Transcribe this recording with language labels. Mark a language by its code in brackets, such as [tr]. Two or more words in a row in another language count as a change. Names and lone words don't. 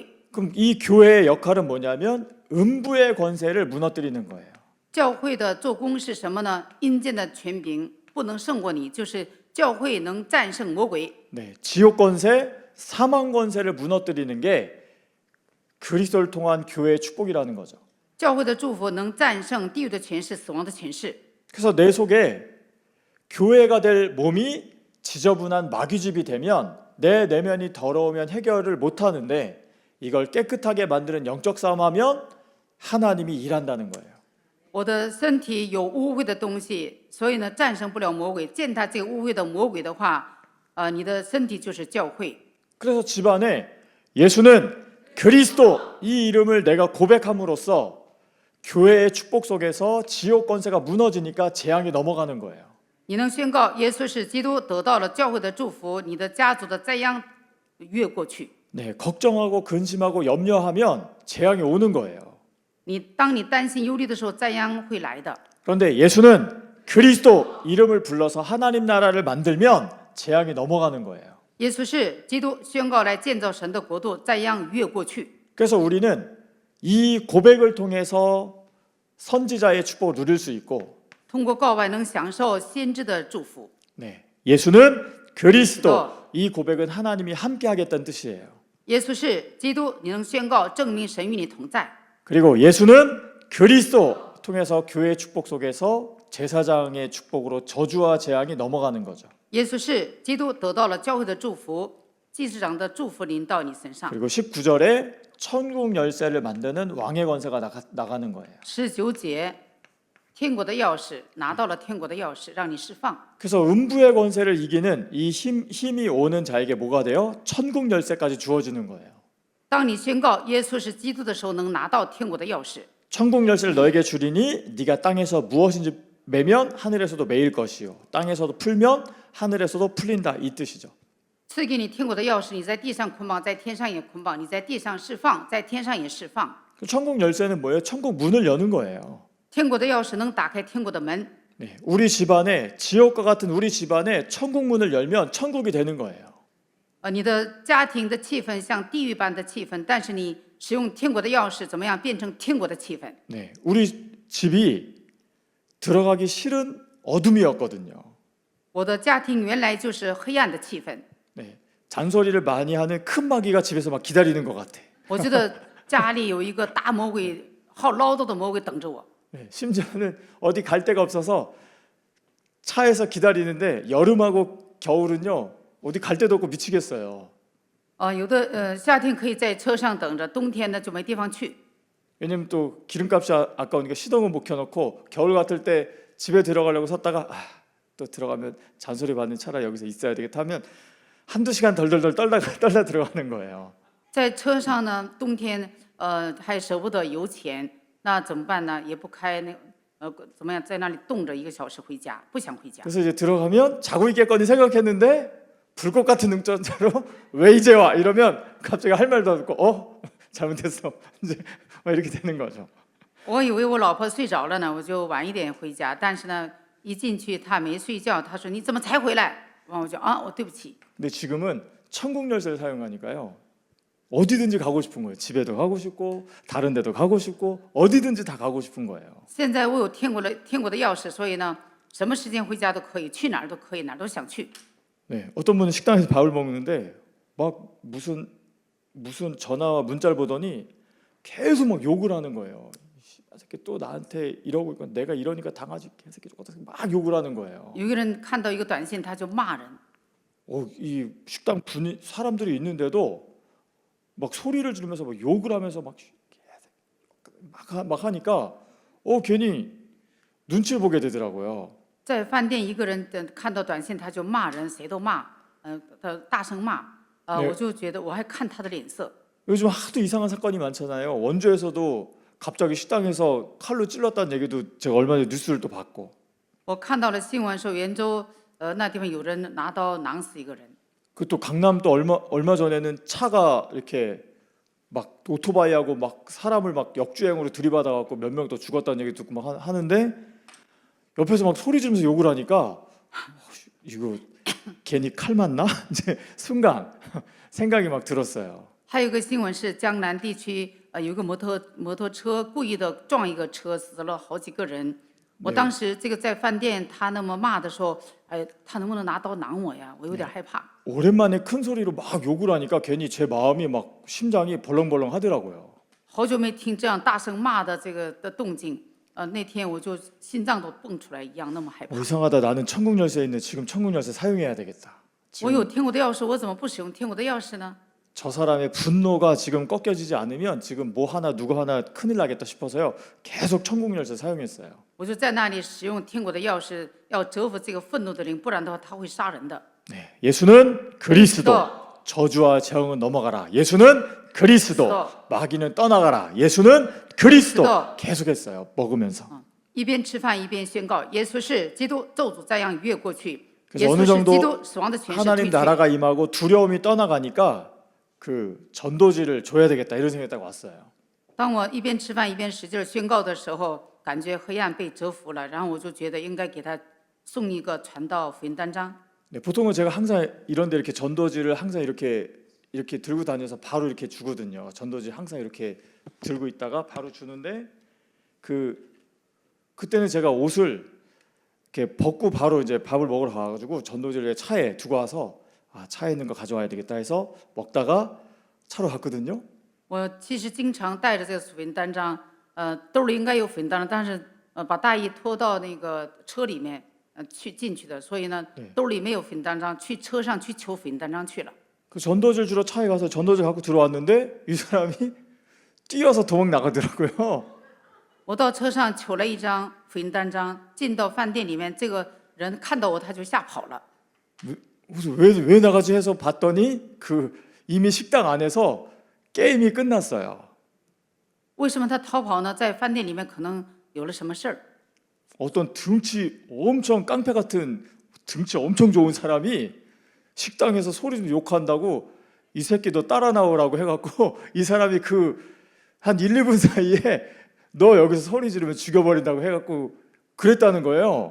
[ko] 그럼 이 교회의 역할은 뭐냐면 음부의 권세를 무너뜨리는 거예요. [zh] 教会的做工是什么呢？阴间的权柄不能胜过你，就是教会能战胜魔鬼。 [ko] 네, 지옥 권세, 사망 권세를 무너뜨리는 게 그리스도를 통한 교회의 축복이라는 거죠. [zh] 教会的祝福能战胜地狱的权势、死亡的权势。 [ko] 그래서 내 속에 교회가 될 몸이 지저분한 마귀집이 되면 내 내면이 더러우면 해결을 못 하는데 이걸 깨끗하게 만드는 영적 싸움하면 하나님이 일한다는 거예요. [zh] 我的身体有污秽的东西，所以呢战胜不了魔鬼。践踏这个污秽的魔鬼的话，你的身体就是教会。 [ko] 그래서 집안에 예수는 그리스도 이 이름을 내가 고백함으로써 교회의 축복 속에서 지옥 권세가 무너지니까 재앙이 넘어가는 거예요. [zh] 你能宣告耶稣是基督，得到了教会的祝福，你的家族的灾殃越过去。 [ko] 네, 걱정하고 근심하고 염려하면 재앙이 오는 거예요. [zh] 当你担心忧虑的时候，灾殃会来的。 [ko] 그런데 예수는 그리스도 이름을 불러서 하나님 나라를 만들면 재앙이 넘어가는 거예요. [zh] 耶稣是基督，宣告来建造神的国度，灾殃越过去。 [ko] 그래서 우리는 이 고백을 통해서 선지자의 축복을 누릴 수 있고 [zh] 通过告白能享受先知的祝福。 [ko] 네, 예수는 그리스도 이 고백은 하나님이 함께 하겠다는 뜻이에요. [zh] 耶稣是基督，你能宣告证明神与你同在。 [ko] 그리고 예수는 그리스도 통해서 교회의 축복 속에서 제사장의 축복으로 저주와 재앙이 넘어가는 거죠. [zh] 耶稣是基督，得到了教会的祝福，祭司长的祝福临到你身上。 [ko] 그리고 19절에 천국 열쇠를 만드는 왕의 권세가 나가는 거예요. [zh] 19 节，天国的钥匙拿到了天国的钥匙，让你释放。 [ko] 그래서 음부의 권세를 이기는 이 힘이 오는 자에게 뭐가 돼요? 천국 열쇠까지 주어지는 거예요. [zh] 当你宣告耶稣是基督的时候，能拿到天国的钥匙。 [ko] 천국 열쇠를 너에게 주리니 네가 땅에서 무엇인지 매면 하늘에서도 매일 것이요 땅에서도 풀면 하늘에서도 풀린다 이 뜻이죠. [zh] 赐给你天国的钥匙，你在地上捆绑，在天上也捆绑；你在地上释放，在天上也释放。 [ko] 천국 열쇠는 뭐예요? 천국 문을 여는 거예요. [zh] 天国的钥匙能打开天国的门。 [ko] 네, 우리 집안에 지옥과 같은 우리 집안에 천국 문을 열면 천국이 되는 거예요. [zh] 你的家庭的气氛像地狱般的气氛，但是你使用天国的钥匙，怎么样变成天国的气氛？ [ko] 네, 우리 집이 들어가기 싫은 어둠이었거든요. [zh] 我的家庭原来就是黑暗的气氛。 [ko] 네, 잔소리를 많이 하는 큰 마귀가 집에서 막 기다리는 것 같아. [zh] 我觉得家里有一个大魔鬼，好唠叨的魔鬼等着我。 [ko] 네, 심지어는 어디 갈 데가 없어서 차에서 기다리는데 여름하고 겨울은요 어디 갈 데도 없고 미치겠어요. [zh] 有的夏天可以在车上等着，冬天呢就没地方去。 [ko] 왜냐면 또 기름값이 아까우니까 시동은 못 켜놓고 겨울 같을 때 집에 들어가려고 섰다가 또 들어가면 잔소리 받는 차라 여기서 있어야 되겠다 하면 한두 시간 덜덜덜 떨다 들어가는 거예요. [zh] 在车上呢，冬天还舍不得油钱，那怎么办呢？也不开怎么样，在那里冻着1个小时回家，不想回家。 [ko] 그래서 이제 들어가면 자고 있겠거니 생각했는데 불꽃 같은 능전자로 왜 이제 와 이러면 갑자기 할 말도 없고 잘못했어. 이제 막 이렇게 되는 거죠. [zh] 我以为我老婆睡着了呢，我就晚一点回家。但是呢，一进去她没睡觉，她说你怎么才回来？完我就我对不起。 [ko] 근데 지금은 천국 열쇠를 사용하니까요. 어디든지 가고 싶은 거예요. 집에도 가고 싶고 다른 데도 가고 싶고 어디든지 다 가고 싶은 거예요. [zh] 现在我有天国的钥匙，所以呢，什么时间回家都可以，去哪儿都可以，哪儿都想去。 [ko] 네, 어떤 분은 식당에서 밥을 먹는데 막 무슨 전화와 문자를 보더니 계속 막 욕을 하는 거예요. 이 새끼 또 나한테 이러고 있고 내가 이러니까 당하지 개새끼 막 욕을 하는 거예요. [zh] 有一个人看到一个短信，他就骂人。 [ko] 이 식당 분이 사람들이 있는데도 막 소리를 지르면서 막 욕을 하면서 막 하니까 괜히 눈치를 보게 되더라고요. [zh] 在饭店，一个人看到短信他就骂人，谁都骂，他大声骂，我就觉得我还看他的脸色。 [ko] 요즘 하도 이상한 사건이 많잖아요. 원주에서도 갑자기 식당에서 칼로 찔렀다는 얘기도 제가 얼마 전에 뉴스를 또 봤고. [zh] 我看到了新闻说袁州那地方有人拿刀囊死一个人。 [ko] 그 또 강남도 얼마 전에는 차가 이렇게 막 오토바이하고 막 사람을 막 역주행으로 들이받아 갖고 몇 명 더 죽었다는 얘기 듣고 막 하는데 옆에서 막 소리 지르면서 욕을 하니까 이거 괜히 칼 맞나? 이제 순간 생각이 막 들었어요. [zh] 还有一个新闻是江南地区有一个摩托车故意的撞一个车，死了好几个人。我当时这个在饭店，他那么骂的时候，他能不能拿刀囊我呀？我有点害怕。 [ko] 오랜만에 큰 소리로 막 욕을 하니까 괜히 제 마음이 막 심장이 벌렁벌렁 하더라고요. [zh] 好久没听这样大声骂的这个的动静，那天我就心脏都蹦出来一样，那么害怕。 [ko] 이상하다. 나는 천국 열쇠 있는 지금 천국 열쇠 사용해야 되겠다. [zh] 我有天国的钥匙，我怎么不使用天国的钥匙呢？ [ko] 저 사람의 분노가 지금 꺾여지지 않으면 지금 뭐 하나 누구 하나 큰일 나겠다 싶어서요. 계속 천국 열쇠 사용했어요. [zh] 我就在那里使用天国的钥匙，要折服这个愤怒的灵，不然的话他会杀人的。 [ko] 네, 예수는 그리스도. 저주와 재앙은 넘어가라. 예수는 그리스도. 마귀는 떠나가라. 예수는 그리스도. 계속했어요. 먹으면서. [zh] 一边吃饭一边宣告耶稣是基督，咒诅灾殃越过去。 [ko] 그래서 [zh] 耶 [ko] 어느 [zh] 稣是基 [ko] 정도 [zh] 督，死亡的权势退 [ko] 하나님 [zh] 去。 [ko] 나라가 임하고 두려움이 떠나가니까 그 전도지를 줘야 되겠다 이런 생각이 딱 왔어요. [zh] 当我一边吃饭一边使劲宣告的时候，感觉黑暗被折服了，然后我就觉得应该给他送一个传道福音单张。 [ko] 네, 보통은 제가 항상 이런데 이렇게 전도지를 항상 이렇게 들고 다녀서 바로 이렇게 주거든요. 전도지 항상 이렇게 들고 있다가 바로 주는데 그때는 제가 옷을 이렇게 벗고 바로 이제 밥을 먹으러 가가지고 전도지를 차에 두고 와서 차에 있는 거 가져와야 되겠다 해서 먹다가 차로 갔거든요. [zh] 我其实经常带着这个福音单张，兜里应该有福音单张，但是把大衣拖到那个车里面进去的，所以呢兜里没有福音单张，去车上去求福音单张去了。 [ko] 그 전도지를 주러 차에 가서 전도지 갖고 들어왔는데 이 사람이 뛰어서 도망 나가더라고요. [zh] 我到车上求了一张福音单张，进到饭店里面，这个人看到我他就吓跑了。 [ko] 그래서 왜 나가지 해서 봤더니 이미 식당 안에서 게임이 끝났어요. [zh] 为什么他逃跑呢？在饭店里面可能有了什么事儿。 [ko] 어떤 등치 엄청 깡패 같은 등치 엄청 좋은 사람이 식당에서 소리 좀 욕한다고 이 새끼 너 따라 나오라고 해갖고 이 사람이 한 1, 2분 사이에 너 여기서 소리 지르면 죽여버린다고 해갖고 그랬다는 거예요.